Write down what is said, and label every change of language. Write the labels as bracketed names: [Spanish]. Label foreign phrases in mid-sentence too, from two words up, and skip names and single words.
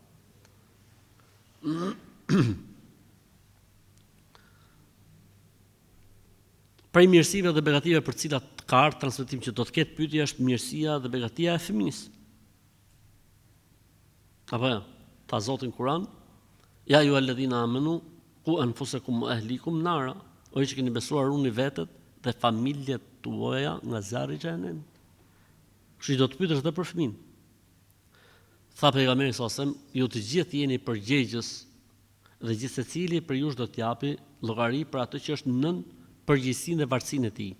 [Albanian] Prej mirësive dhe begative për cilat ka ardhur transmetim që do të ketë pyetje është mirësia dhe begatia e fëmisë. Apo ja, ta Zotin Kur'an: [Arabic] يا أيها الذين آمنوا قوا أنفسكم وأهليكم نارا. [Albanian] O që keni besuar, ruani vetët dhe familjet tuaja nga zjarri i xhenemit. Kështu do të pyetesh edhe për fëmin. Tha pejgamberi [Arabic] صلى الله عليه وسلم: [Albanian] ju të gjithë jeni përgjegjës dhe gjithë secili për ju do të japi llogari për atë që është nën përgjegjësinë dhe varësinë e tij.